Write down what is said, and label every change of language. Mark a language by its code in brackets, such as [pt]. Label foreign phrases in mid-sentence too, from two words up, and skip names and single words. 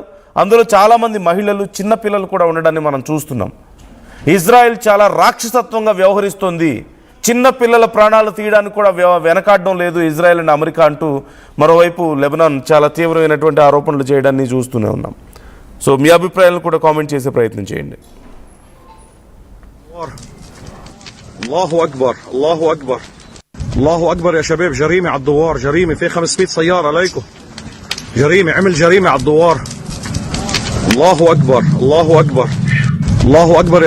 [te] అందులో చాలామంది మహిళలు, చిన్నపిల్లలు కూడా ఉండడాన్ని మనం చూస్తున్నాం. ఇజ్రాయెల్ చాలా రాక్షసత్వంగా వ్యవహరిస్తోంది, చిన్న పిల్లల ప్రాణాలు తీయడానికి కూడా వెనకాడడం లేదు ఇజ్రాయెల్ అండ్ అమెరికా అంటూ మరోవైపు లెబనాన్ చాలా తీవ్రమైనటువంటి ఆరోపణలు చేయడాన్ని చూస్తూనే ఉన్నాం. సో మీ అభిప్రాయాలను కూడా కామెంట్ చేసే ప్రయత్నం చేయండి. [ar] الله أكبر الله أكبر الله أكبر يا شباب. جريمة على الدوار، جريمة في 500 سيارة عليكم، جريمة، عمل جريمة على الدوار. الله أكبر الله أكبر الله أكبر يا شباب.